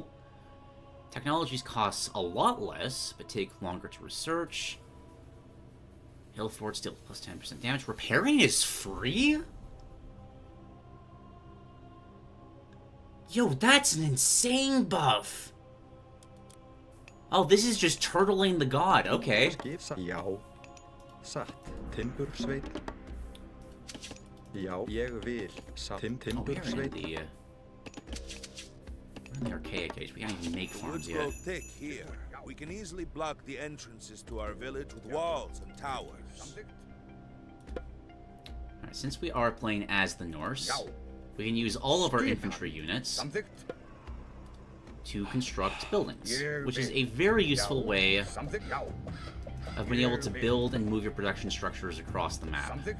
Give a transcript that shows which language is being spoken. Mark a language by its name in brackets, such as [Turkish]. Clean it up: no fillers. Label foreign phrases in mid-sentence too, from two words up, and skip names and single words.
[English] Technologies costs a lot less, but take longer to research. Hill Fort still plus 10% damage. Repairing is free? Yo, that's an insane buff. Oh, this is just turtling the god. Okay. [Icelandic] Já. Satt. Timbursveit. Já, ég vil. Satt. Timbursveit. [English] We're in the archaic age. We can't even make farms Woods grow yet. thick here. We can easily block the entrances to our village with walls and towers. Alright, since we are playing as the Norse, we can use all of our infantry units to construct buildings, which is a very useful way of being able to build and move your production structures across the map.